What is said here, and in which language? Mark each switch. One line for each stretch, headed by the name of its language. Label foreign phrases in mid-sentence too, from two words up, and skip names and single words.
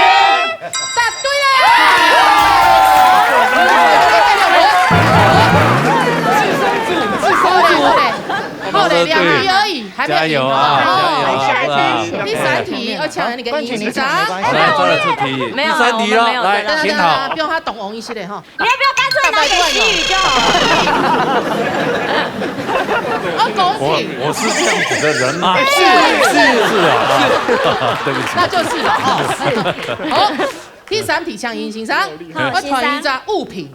Chinese: 答對了。後來2題而已，還沒有贏。加油啊！第3題要搶你個銀章。來，再來出題。第3題了，來，請好。不用他懂紅一些的哈。你要不要乾脆拿給西語就好？恭喜！我是這樣子的人嗎？是，對不起。那就是了哦。好，第3題搶銀章，我傳一張物品，